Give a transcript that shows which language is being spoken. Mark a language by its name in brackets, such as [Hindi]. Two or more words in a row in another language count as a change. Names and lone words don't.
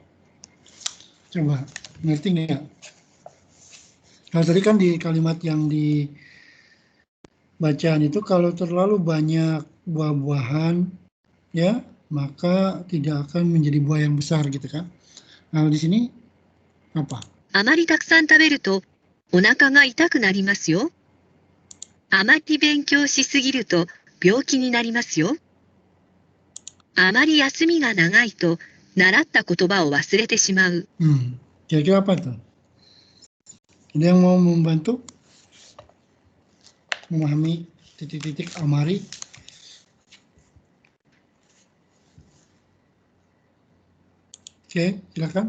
[Indonesian] Coba, ngerti nggak? Kalau tadi kan di kalimat yang di bacaan itu kalau terlalu banyak buah-buahan ya maka tidak akan menjadi buah yang besar gitu kan. Nah di sini apa? [Japanese] あまりたくさん食べるとお腹が痛くなりますよ. あまり勉強しすぎると病気になりますよ. あまり休みが長いと習った言葉を忘れてしまう. [Indonesian] Kira-kira apa tuh? Ada yang mau membantu memahami titik-titik amari? Oke, silakan.